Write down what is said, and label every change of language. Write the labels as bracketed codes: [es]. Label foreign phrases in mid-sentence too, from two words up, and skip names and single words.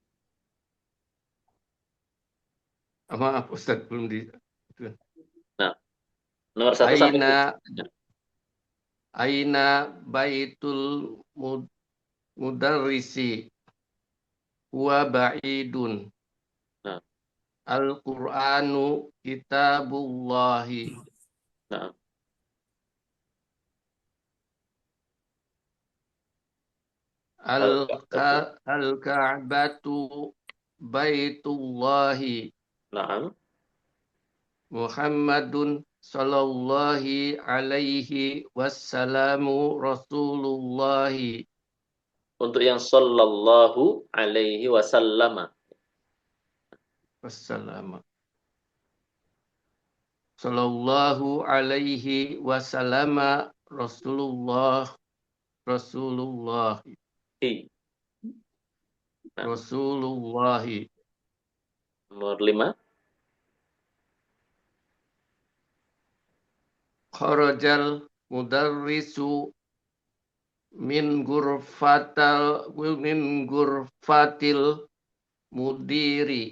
[id] Maaf Ustaz, belum di. Nah, nomor 1 sampai 7. [ar] أين بيت المدرس هو بعيد. [id] Nah, [ar] القرآن كتاب الله. [id] nah. [ar] الكعبة بيت الله. [id] Nah, [ar] محمد صلى الله عليه وسلم رسول الله. [id] untuk yang [ar] صلى الله عليه وسلم. والسلام. صلى الله عليه وسلم رسول الله. [id] Nah, [ar] Rasulullahi. [id] nomor 5. [ar] خرج المدرس من غرفة المدير.